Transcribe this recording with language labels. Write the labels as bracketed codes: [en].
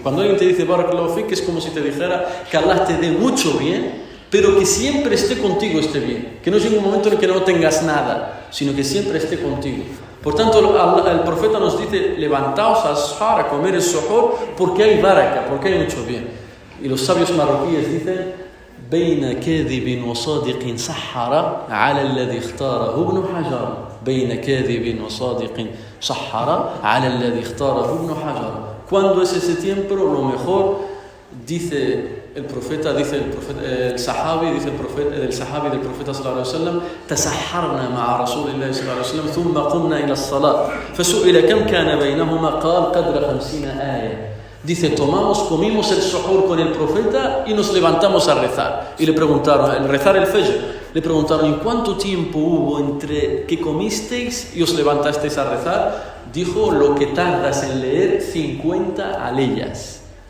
[es] Cuando alguien te dice [ar] barakallahu fik, [es] es como si te dijera que Allah te dé mucho bien, pero que siempre esté contigo este bien, que no llegue un momento en el que no tengas nada, sino que siempre esté contigo. Por tanto, el profeta nos dice, levantaos a ashar, a comer el suhoor, porque hay baraka, porque hay mucho bien. Y los sabios marroquíes dicen, [ar] بين كاذب وصادق سحر على الذي اختاره ابن حجر. بين كاذب وصادق سحر على الذي اختاره ابن حجر. [es] ¿Cuándo es ese tiempo? Lo mejor, dice el sahabi del profeta sallallahu alaihi wasallam, [ar] تسحرنا مع رسول الله صلى الله عليه وسلم ثم قمنا إلى الصلاة فسئل كم كان بينهما قال قدر 50 آية. [es] Dice, comimos el suhoor con el profeta y nos levantamos a rezar. Y le preguntaron, al rezar el fajr, le preguntaron, ¿y cuánto tiempo hubo entre que comisteis y os levantasteis a rezar? Dijo, lo que tardas en leer 50 aleyas.